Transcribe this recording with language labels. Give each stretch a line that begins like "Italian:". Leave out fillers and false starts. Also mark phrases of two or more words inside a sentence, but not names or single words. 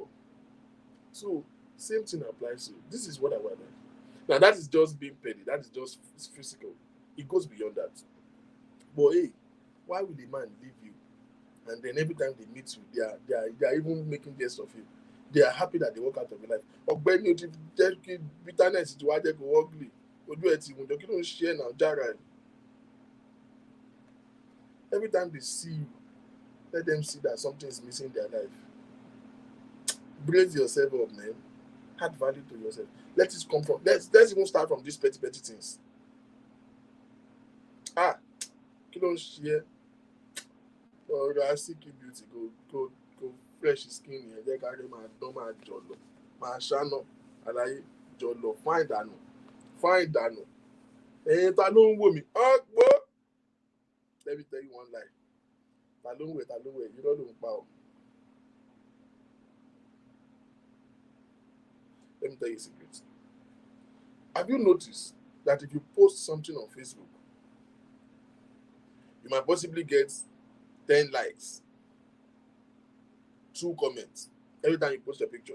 English: So, same thing applies to you. This is what I want. Now, that is just being petty. That is just physical. It goes beyond that. But hey, why would a man leave you? And then every time they meet you, they are even making jest of you. They are happy that they walk out of your life.
Yoruba: Ọ̀gbẹ́ni o ti jẹ́ kí bitterness ti wá jẹ́ kó ugly. Ojú ẹ̀ ti wùn jọ kí ló ń ṣe ẹ̀ náà jára ẹ̀.
English: Every time they see you, let them see that something is missing in their life. Brace yourself up, man. Add value to yourself. Let's even start from these petty things.
Yoruba: Kí ló ń ṣe ẹ́? Ọ̀rọ̀ Asiki beauty
English: go fresh skin
Yoruba: yẹn jẹ́ ká rí máa dán máa jọ̀lọ̀ máa ṣáná àlàyé jọ̀lọ̀ fáìn dànù ẹ̀yin ta ló ń wò mí ọ̀pọ̀.
English: Let me tell you one lie.
Yoruba: Ta ló ń wẹ̀ irọ́ ló ń pa ọ́.
English: Let me tell you a secret. Have you noticed that if you post something on Facebook, you might possibly get 10 likes, 2 comments every time you post a picture?